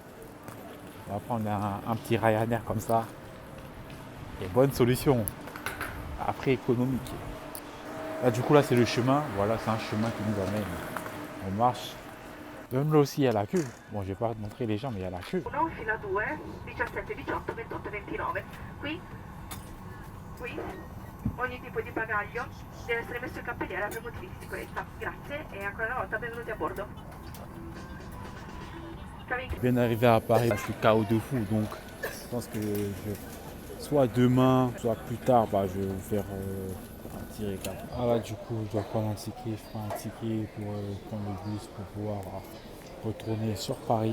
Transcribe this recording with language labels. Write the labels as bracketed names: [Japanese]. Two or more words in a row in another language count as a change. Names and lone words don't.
[French] On va prendre un petit Ryanair comme ça. Et bonne solution. Après, économique. Là, du coup, là, c'est le chemin. Voilà, c'est un chemin qui nous amène. On marche. Même là aussi, il y a la queue. Bon, je vais pas te montrer les gens, mais il y a la queue. [Italian] Fila 2, 17, 18, 28, 29. Qui, ogni tipo di bagaglio deve essere messo in cappelliera per motivi di sicurezza. Grazie e ancora una volta benvenuti a bordo. [French] Je viens d'arriver à Paris, je suis KO de fou, donc je pense que soit demain, soit plus tard, je vais vous faire un petit récap. Ah là, du coup, je dois prendre un ticket, je prends un ticket pour prendre le bus pour pouvoir retourner sur Paris.